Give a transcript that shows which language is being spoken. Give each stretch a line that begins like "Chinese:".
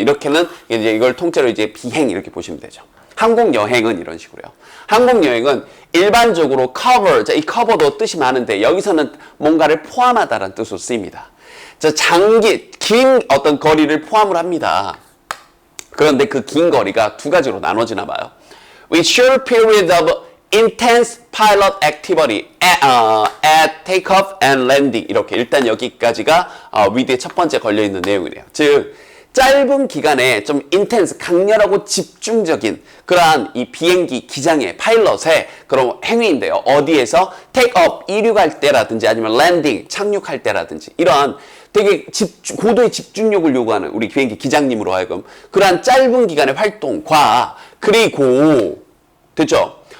Korean: 이렇게는 이제 이걸 통째로 이제 비행 이렇게 보시면 되죠. 항공 여행은 이런 식으로요. 항공 여행은 일반적으로 cover. 자, 이 cover도 뜻이 많은데 여기서는 뭔가를 포함하다라는 뜻으로 쓰입니다. 자, 긴 어떤 거리를 포함을 합니다. 그런데 그 긴 거리가 두 가지로 나눠지나 봐요.
English: With short period of intense pilot activity at takeoff and landing.
Korean: 이렇게 일단 여기까지가 위드의 첫 번째 걸려있는 내용이네요. 즉, 짧은 기간에 좀 intense, 강렬하고 집중적인 그러한 이 비행기 기장의 파일럿의 그런 행위인데요. 어디에서 take off, 이륙할 때라든지 아니면 landing, 착륙할 때라든지 이러한 되게 고도의 집중력을 요구하는 우리 비행기 기장님으로 하여금 그러한 짧은 기간의 활동과, 그리고 됐죠?